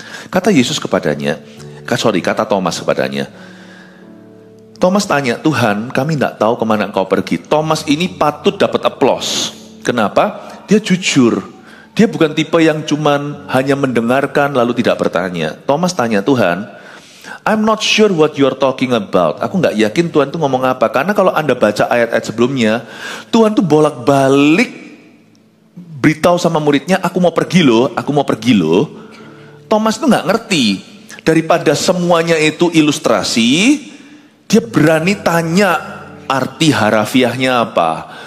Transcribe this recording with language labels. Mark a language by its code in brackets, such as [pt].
[id] Kata Yesus kepadanya, kata Thomas kepadanya. Thomas tanya, Tuhan, kami tidak tahu kemana engkau pergi. Thomas ini patut dapat aplaus. Kenapa? Dia jujur. Dia bukan tipe yang cuman hanya mendengarkan lalu tidak bertanya. Thomas tanya, Tuhan, [en] I'm not sure what you're talking about. [id] Aku nggak yakin Tuhan tuh ngomong apa. Karena kalau Anda baca ayat-ayat sebelumnya, Tuhan tuh bolak-balik beritahu sama muridnya, aku mau pergi loh, aku mau pergi loh. Thomas tuh nggak ngerti. Daripada semuanya itu ilustrasi, dia berani tanya arti harafiahnya apa.